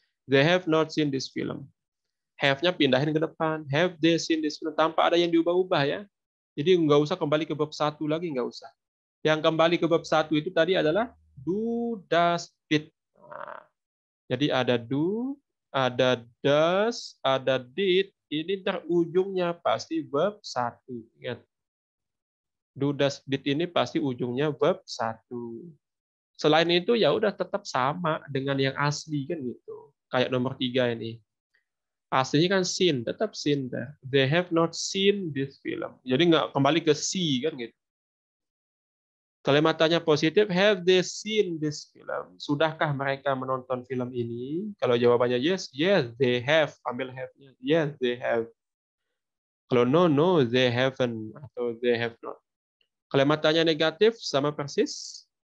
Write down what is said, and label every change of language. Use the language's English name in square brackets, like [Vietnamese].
[English] They have not seen this film. [Indonesian] Have-nya pindahin ke depan. [English] Have they seen this film? [Indonesian] Tanpa ada yang diubah-ubah ya. Jadi nggak usah kembali ke bab 1 lagi, nggak usah. Yang kembali ke bab 1 itu tadi adalah do, does, did. Nah, jadi ada do, ada does, ada did. Ini ujungnya pasti verb 1. Ingat. Do, does, did ini pasti ujungnya verb 1. Selain itu ya udah tetap sama dengan yang asli kan gitu. Kayak nomor 3 ini. Aslinya kan seen, tetap seen there. [English] They have not seen this film. [Indonesian] Jadi nggak kembali ke see kan gitu. Kalimat tanya positif, [English] have they seen this film? [Indonesian] Sudahkah mereka menonton film ini? Kalau jawabannya [English] yes, yes, they have. [Indonesian] Ambil have-nya. [English] Yes, they have. [Indonesian] Kalau [English] no, no, they haven't. [Indonesian] Atau [English] they have not. [Indonesian] Kalimat tanya negatif, sama persis.